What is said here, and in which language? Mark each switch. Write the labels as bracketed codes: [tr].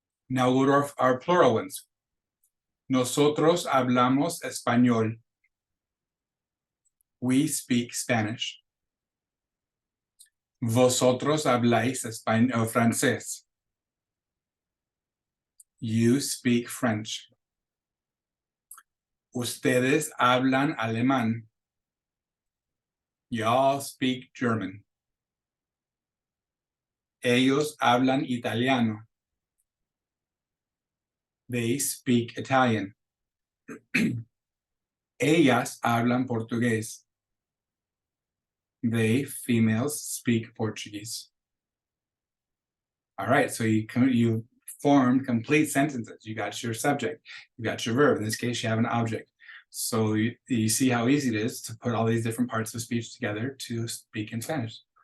[en] Now go to our plural ones. [es] Nosotros hablamos español. [en] We speak Spanish. [es] Vosotros habláis francés. [en] You speak French. [es] Ustedes hablan alemán. [en] Y'all speak German. [es] Ellos hablan italiano. [en] They speak Italian. [es] Ellas hablan portugués. [en] They, females, speak Portuguese. All right, so you formed complete sentences. You got your subject, you got your verb. In this case, you have an object. So you see how easy it is to put all these different parts of speech together to speak in Spanish.